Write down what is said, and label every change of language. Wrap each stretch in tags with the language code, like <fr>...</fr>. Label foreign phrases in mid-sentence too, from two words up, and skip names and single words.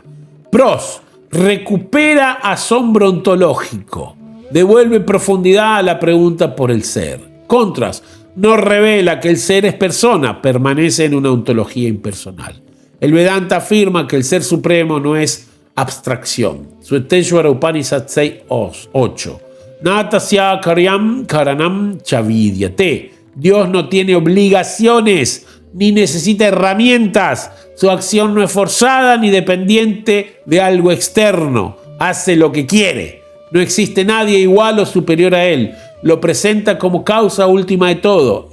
<es>Pros, recupera asombro ontológico, devuelve profundidad a la pregunta por el ser. Contras, no revela que el ser es persona, permanece en una ontología impersonal. El Vedanta afirma que el ser supremo no es abstracción.</es> <sa>Sueteshvara Upanishad 6.8. Natasya karyam karanam chavidyate.</sa> <es>Dios no tiene obligaciones ni necesita herramientas. Su acción no es forzada ni dependiente de algo externo. Hace lo que quiere. No existe nadie igual o superior a él. Lo presenta como causa última de todo.</es>